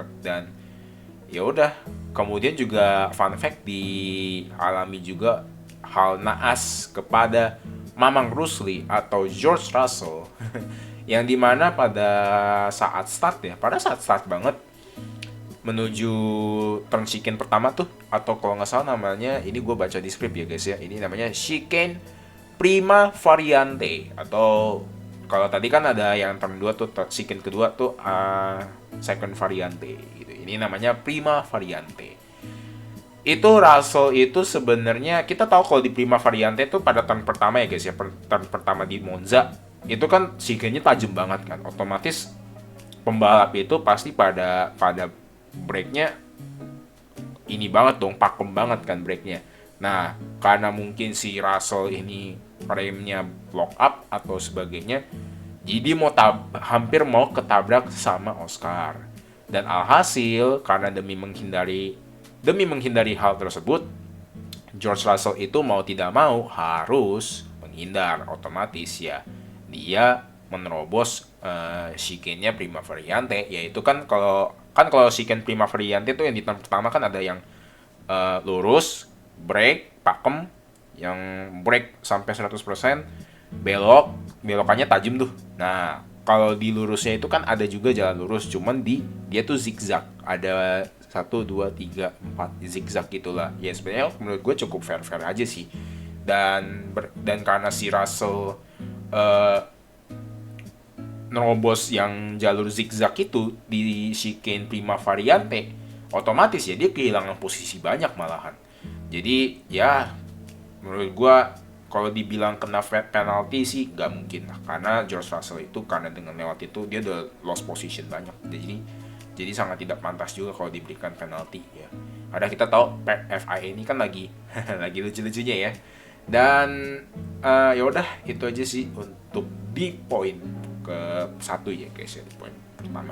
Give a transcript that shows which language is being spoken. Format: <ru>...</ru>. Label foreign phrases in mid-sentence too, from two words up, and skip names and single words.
<id>Dan ya udah, kemudian juga</id> <en>fun fact</en> <id>dialami juga hal naas kepada Mamang Rusli atau George Russell yang dimana pada saat start banget menuju</id> <en>turn chicane</en> <id>pertama tuh, atau kalau nggak salah namanya, ini gue baca di script ya guys ya, ini namanya chicane prima variante, atau kalau tadi kan ada yang turn 2 tuh, chicane kedua tuh second variante gitu. Ini namanya prima variante. Itu Russell itu sebenarnya kita tahu kalau di prima variante itu pada turn pertama ya guys ya, turn pertama di Monza itu kan chicane-nya tajam banget kan. Otomatis pembalap itu pasti pada brake-nya ini banget dong, pakem banget kan brake-nya. Nah, karena mungkin si Russell ini remnya</id> <en>block up</en> <id>atau sebagainya, jadi hampir mau ketabrak sama Oscar. Dan alhasil karena demi menghindari hal tersebut, George Russell itu mau tidak mau harus menghindar. Otomatis ya dia menerobos chicane-nya prima variante, yaitu kan kalau chicane prima variante itu yang di turn pertama kan ada yang lurus, brake, pakem, yang brake sampai 100%, belokannya tajam tuh. Nah, kalau di lurusnya itu kan ada juga jalan lurus, cuman dia tuh zigzag, ada 1, 2, 3, 4 zigzag gitulah. Ya sebenarnya menurut gue cukup fair aja sih. Dan karena si Russell nerobos yang jalur zigzag itu di chicane prima variante, otomatis ya dia kehilangan posisi banyak malahan. Jadi ya menurut gua kalau dibilang kena penalti sih nggak mungkin lah, karena George Russell itu karena dengan lewat itu dia udah</id> <en>lost position</en> <id>banyak. Jadi sangat tidak pantas juga kalau diberikan penalti ya. Ada kita tahu FIA ini kan lagi lagi lucu-lucunya ya. Dan ya udah itu aja sih untuk di poin ke-1 ya guys ya, di poin pertama.</id>